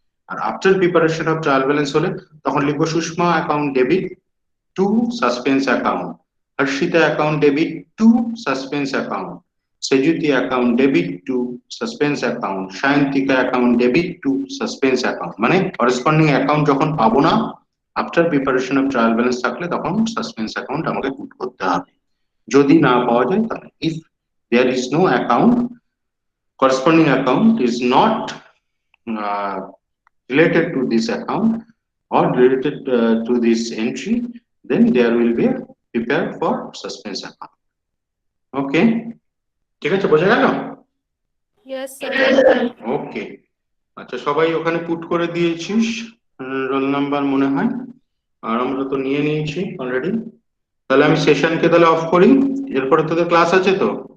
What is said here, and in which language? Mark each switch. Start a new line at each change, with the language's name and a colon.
Bangla: আর after preparation of trial balance হলে তখন লিখবো Sushma account debit two suspense account, Harshitha account debit two suspense account, Sejuti account debit two suspense account, Sayantika account debit two suspense account. মানে corresponding account যখন পাবো না after preparation of trial balance থাকলে, তখন suspense account আমাকে পুট করতে হবে। যদি না পাওয়া যায় তাহলে
English: If there is no account, corresponding account is not related to this account or related to this entry, then there will be a prepare for suspense account.
Bangla: Okay, ঠিক আছে, বোঝা গেল?
English: Yes, sir.
Bangla: ওকে, আচ্ছা সবাই ওখানে পুট করে দিয়েছিস roll number মনে হয়, আর আমরা তো নিয়ে নিয়েছি অলরেডি। তাহলে আমি সেশনকে তাহলে অফ করি, এরপরে তোদের ক্লাস আছে তো?